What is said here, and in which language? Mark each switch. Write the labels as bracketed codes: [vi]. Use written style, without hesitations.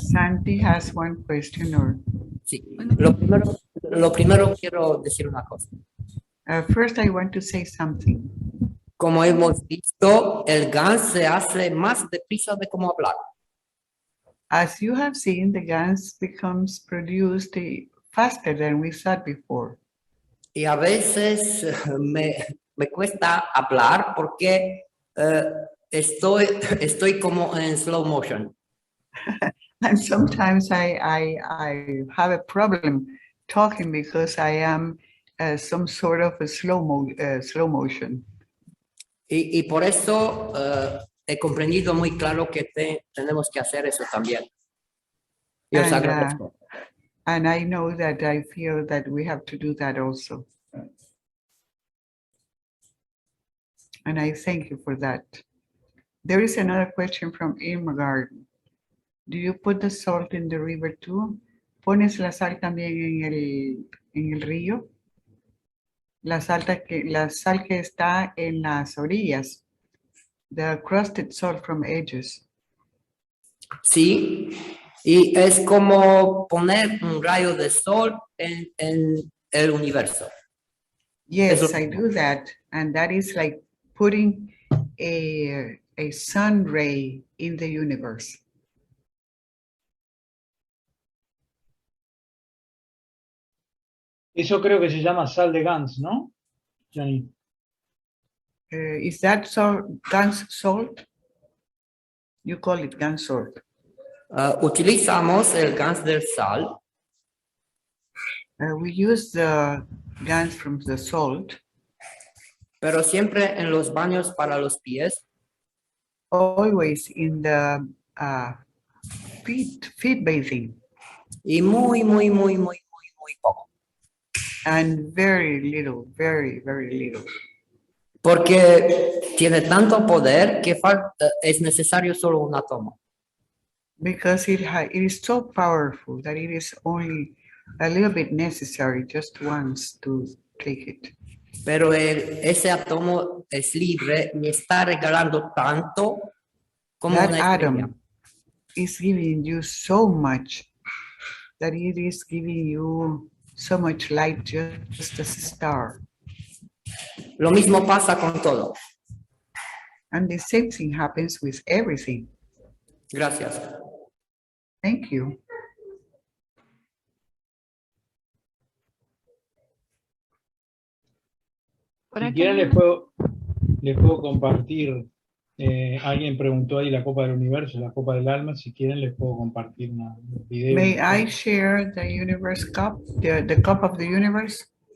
[en] Santi has one question or... [es] sí, lo primero quiero decir una cosa. [en] First, I want to say something. [es] Como hemos visto, el GAN se hace más deprisa de cómo hablar. [en] As you have seen, the gas becomes produced faster than we thought before. [es] Y a veces me cuesta hablar porque estoy como en [en] slow motion. And sometimes I have a problem talking because I am some sort of a slow motion. [es] Y por eso he comprendido muy claro que tenemos que hacer eso también. Y os agradezco. [en] And I know that I feel that we have to do that also. And I thank you for that. There is another question from Irmgard. Do you put the salt in the river too? [es] ¿Pones la sal también en el río? La sal que está en las orillas. [en] The crusted salt from edges. [es] Sí, y es como poner un rayo de sol en el universo. [en] Yes, I do that. And that is like putting a sun ray in the universe. [es] Eso creo que se llama sal de Gans, ¿no, Gianni? [en] Is that Gans salt? You call it Gans salt. [es] Utilizamos el gas del sal. [en] We use the Gans from the salt. [es] Pero siempre en los baños para los pies. [en] Always in the feet bathing. [es] Y muy poco. [en] And very little, very little. [es] Porque tiene tanto poder que es necesario solo un átomo. [en] Because it is so powerful that it is only a little bit necessary, just once, to take it. [es] Pero ese átomo es libre y está regalando tanto como [en] That [es] una estrella. [en] atom is giving you so much that it is giving you so much light, just as a star. [es] Lo mismo pasa con todo. [en] And the same thing happens with everything. [es] Gracias. [en] Thank you. [es] Si quieren les puedo compartir, alguien preguntó ahí la Copa del Universo, la Copa del Alma, si quieren les puedo compartir un video. [en] May I share the universe cup, the cup of the universe?